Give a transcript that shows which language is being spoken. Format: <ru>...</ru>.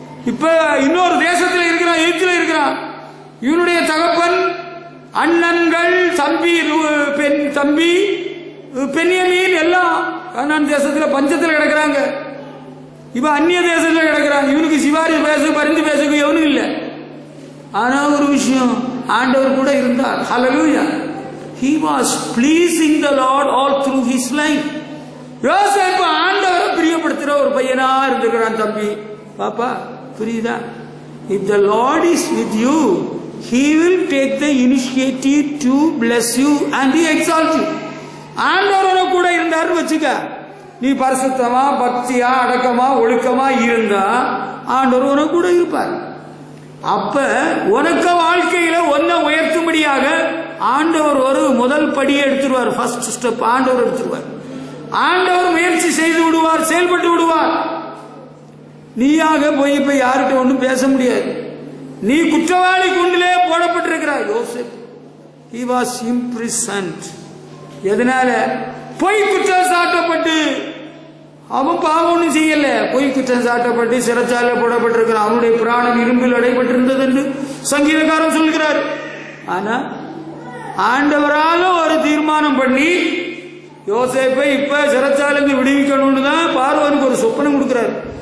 <ta>இப்ப இன்னொரு தேசத்துல இருக்கிறான், எகிப்துல இருக்கிறான். இவனுடைய தகப்பன், அண்ணன்கள், தம்பி பென்யமீன் எல்லாம் கானான் தேசத்துல பஞ்சத்துல கிடக்கிறாங்க. இப்ப அந்நிய தேசத்துல கிடக்கிறான். இவனுக்கு சிவாரி பேசு பரிந்து பேசுக்கு எவனும் இல்லை. ஆனா ஒரு விஷயம், ஆண்டவர் கூட இருந்தார். ஹல்லேலூயா.</ta> <en>He was pleasing the Lord all through his life.</en> <ta>யோசேப்பு ஆண்டவரை பிரியப்படுத்துற ஒரு பையனா இருந்திருக்கிறான். தம்பி பாப்பா புரியுதா?</ta> <en>If the Lord is with you, he will take the initiative to bless you and he exalt you.</en> <ta>ஆண்டவரோட கூட இருந்தாருன்னு வச்சுக்க, நீ பரிசுத்தமா பக்தியா அடக்கமா ஒழுக்கமா இருந்தா ஆண்டவர் உனக்கு கூட இருப்பார். அப்ப உனக்கு வாழ்க்கையில ஒன்ன உயர்த்தும்படியாக ஆண்டவர் ஒரு முதல் படியை எடுத்துருவார். ஃபர்ஸ்ட் ஸ்டெப் ஆண்டவர் எடுத்துருவார். ஆண்டவர் முயற்சி செய்து விடுவார், செயல்பட்டு விடுவார். நீயாக போய் இப்ப யார்கிட்ட ஒன்றும் பேச முடியாது. நீ குற்றவாளி கூண்டிலே போடப்பட்டிருக்கிறாய்.</ta> <en>யோசேப்பு he was imprisoned.</en> <ta>எதனால? பொய் குற்றம் சாட்டப்பட்டு. அவன் பாவம் ஒன்றும் செய்யல, பொய் குற்றம் சாட்டப்பட்டு சிறைச்சாலை போடப்பட்டிருக்கிறான். அவனுடைய பிராணம் இரும்பில் அடைபட்டிருந்தது என்று சங்கீதக்காரன் சொல்கிறார். ஆனா ஆண்டவரால ஒரு தீர்மானம் பண்ணி யோசேப்பை இப்ப சிறைச்சாலைக்கு விடுவிக்கணும்னு தான் பார்வோனுக்கு ஒரு சொப்பனம் கொடுக்கிறார்.</ta>